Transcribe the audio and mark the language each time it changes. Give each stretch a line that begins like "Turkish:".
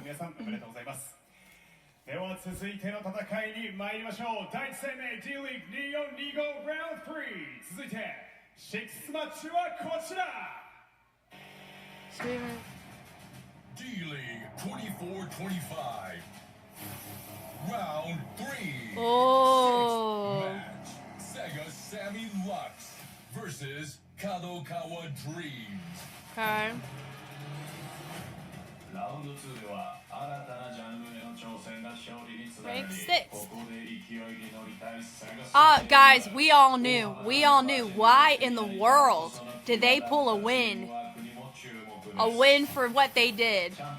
Japanese: 皆さんおめでとうございます。では続いての戦いに参りましょう。第一生命 D.League 2425 Round 3。続いて6thマッチはこちら。
English: D.League 2425 Round 3. Oh. Match. SEGA Sammy Lux versus Kadokawa Dreams. Okay.
Japanese: Round 2では新たなジャンルへの挑戦が勝利につながり、
English: Rank 6.
Japanese: ここで勢いに乗りたいSEGA.
English: Guys, we all knew. Why in the world did they pull a win? A win for what they did.